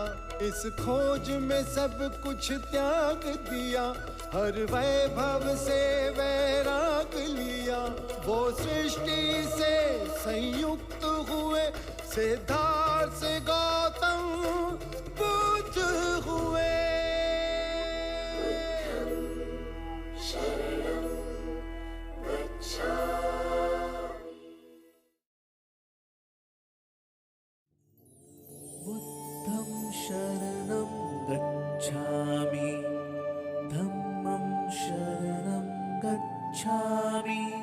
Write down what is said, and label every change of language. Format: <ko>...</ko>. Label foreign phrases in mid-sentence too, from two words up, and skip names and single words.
<hi>इस खोज में सब कुछ त्याग दिया, हर वैभव से वैराग लिया। वो सृष्टि से संयुक्त हुए, सिद्धार्थ से गौतम बुद्ध हुए।</hi> <pi>शरणं गच्छामि, बुद्धं शरणं गच्छामि, धम्मं शरणं गच्छामि,</pi>